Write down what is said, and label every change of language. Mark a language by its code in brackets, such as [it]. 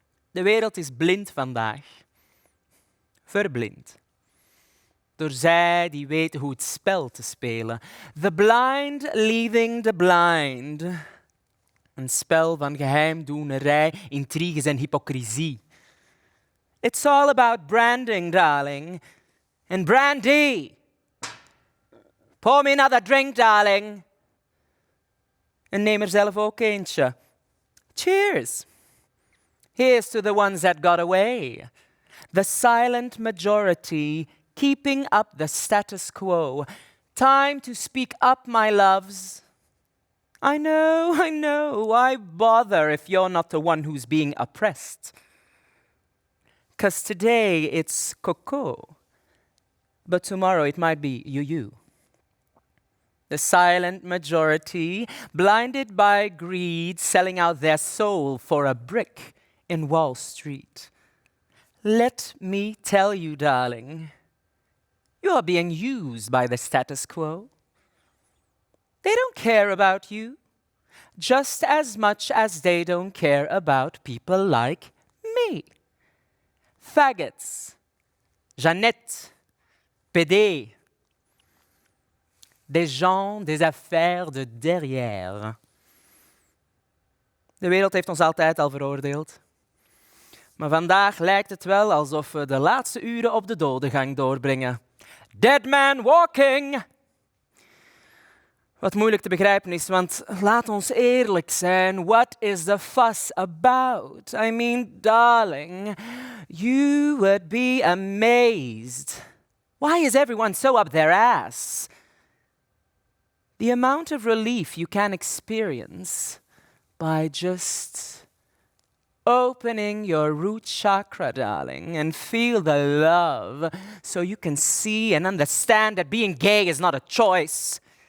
[nl] De wereld is blind vandaag. Verblind. Door zij die weten hoe het spel te spelen. [en] The blind leading the blind. [nl] Een spel van geheimdoenerij, intriges en hypocrisie. [en] It's all about branding, darling. And brandy. Pour me another drink, darling. [nl] En neem er zelf ook eentje. [en] Cheers. Here's to the ones that got away. The silent majority keeping up the status quo. Time to speak up, my loves. I know. Why bother if you're not the one who's being oppressed? 'Cause today it's Coco, but tomorrow it might be you. The silent majority, blinded by greed, selling out their soul for a brick in Wall Street. Let me tell you, darling, you are being used by the status quo. They don't care about you, just as much as they don't care about people like me. [fr] Faggots, Jeannette, PD, des gens, des affaires de derrière. [nl] De wereld heeft ons altijd al veroordeeld. Maar vandaag lijkt het wel alsof we de laatste uren op de dodengang doorbrengen. [en] Dead man walking! [nl] Wat moeilijk te begrijpen is, want laat ons eerlijk zijn. [en] What is the fuss about? I mean, darling, you would be amazed. Why is everyone so up their ass? The amount of relief you can experience by just opening your root chakra, darling, and feel the love so you can see and understand that being gay is not a choice.